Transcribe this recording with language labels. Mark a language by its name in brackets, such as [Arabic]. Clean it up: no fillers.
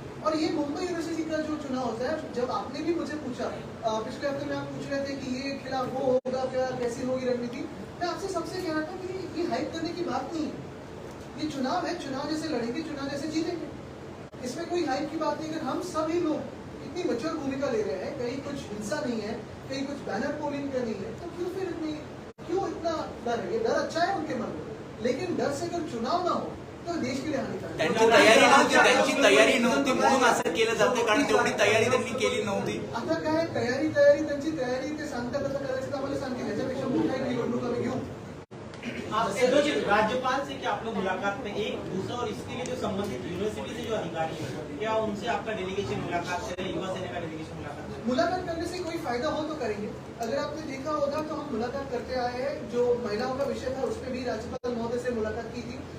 [Hindi] और ये मुंबई यूनिवर्सिटी का जो चुनाव होता है, जब आपने भी मुझे पूछा पिछले हफ्ते में, आप पूछ रहे थे कि ये खिलाफ वो होगा क्या, कैसी होगी रणनीति, मैं आपसे सबसे कह रहा था कि ये हाइप करने की बात नहीं है. ये चुनाव है, चुनाव जैसे लड़ेंगे, चुनाव जैसे जीतेंगे. इसमें कोई हाइप की बात नहीं. अगर हम सभी लोग इतनी मैच्योर भूमिका ले रहे हैं, कहीं कुछ हिंसा नहीं है, कहीं कुछ बैनर पोलिंग का नहीं है, तो क्यों इतना डर है? ये डर अच्छा है उनके मन में, लेकिन डर से अगर चुनाव ना हो तो देश के लिए हानिकारक. [Marathi] त्यांची तयारी नव्हती म्हणून असं केलं जातं, कारण तेवढी तयारी त्यांनी केली नव्हती. आता काय तयारी त्यांची तयारी ते सांगता कसं करायचं तर आम्हाला सांगते. ह्याच्यापेक्षा मोठा एक निवडणूक आम्ही घेऊ. [Hindi] राज्यपाल से क्या आप लोग मुलाकात में एक दूसरा, और इसके लिए जो संबंधित यूनिवर्सिटी से जो अधिकारी है, क्या उनसे आपका डेलीगेशन मुलाकात करे, युवा सेना का डेलीगेशन मुलाकात करने से कोई फायदा हो तो करेंगे. अगर आपने देखा होगा तो हम मुलाकात करते आए हैं. जो महिलाओं का विषय था उस पर भी राज्यपाल महोदय से मुलाकात की थी.